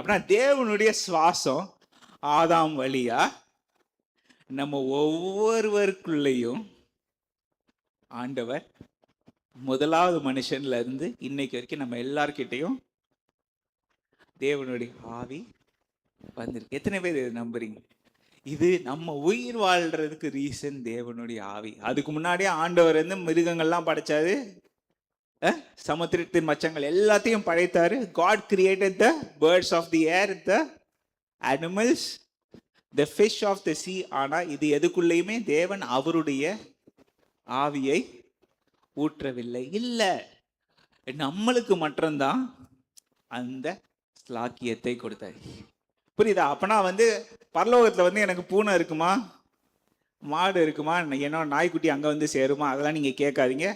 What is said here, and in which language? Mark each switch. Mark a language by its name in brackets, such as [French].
[Tamil] அப்படின்னா தேவனுடைய சுவாசம் ஆதாம் வழியா நம்ம ஒவ்வொருவருக்குள்ளேயும் ஆண்டவர் முதலாவது மனுஷன்ல இருந்து இன்னைக்கு வரைக்கும் நம்ம எல்லார்கிட்டையும் தேவனுடைய ஆவி வந்திருக்கு. எத்தனை பேர் இதை நம்புறீங்க? இது நம்ம உயிர் வாழ்றதுக்கு ரீசன் தேவனுடைய ஆவி. அதுக்கு முன்னாடியே ஆண்டவர் வந்து மிருகங்கள்லாம் படைச்சாரு, சமுத்திரத்தின் மச்சங்கள் எல்லாத்தையும் படைத்தாரு. [English] God created the birds of the air, the animals, the fish of the sea. [Tamil] ஆனா இது எதுக்குள்ளேயுமே தேவன் அவருடைய ஆவியை ஊற்றவில்லை. இல்லை, நம்மளுக்கு மட்டும்தான் அந்த ஸ்லாக்கியத்தை கொடுத்தாரு. புரியுதா? அப்பனா வந்து பரலோகத்துல வந்து எனக்கு பூனை இருக்குமா, மாடு இருக்குமா, என்னோட நாய்க்குட்டி அங்க வந்து சேருமா, அதெல்லாம் நீங்க கேட்காதீங்க.